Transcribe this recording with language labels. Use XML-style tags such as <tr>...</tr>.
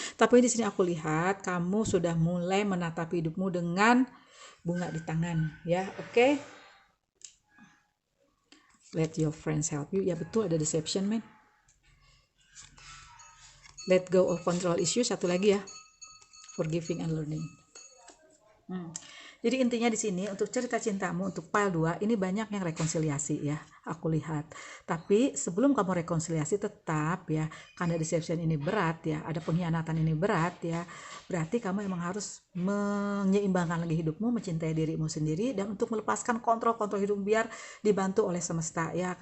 <id>Tapi di sini aku lihat kamu sudah mulai menatap hidupmu dengan bunga di tangan ya. Oke.</id> <en>Let your friends help you.</en> <id>Ya betul, ada</id> <en>deception man. Let go of control issue,</en> <id>satu lagi ya.</id> <en>Forgiving and learning.</en> <id>Jadi intinya di sini untuk cerita cintamu untuk pile 2 ini banyak yang rekonsiliasi ya, aku lihat. Tapi sebelum kamu rekonsiliasi tetap ya, karena deception ini berat ya, ada pengkhianatan ini berat ya, berarti kamu emang harus menyeimbangkan lagi hidupmu, mencintai dirimu sendiri, dan untuk melepaskan kontrol-kontrol hidup biar dibantu oleh semesta ya.</id>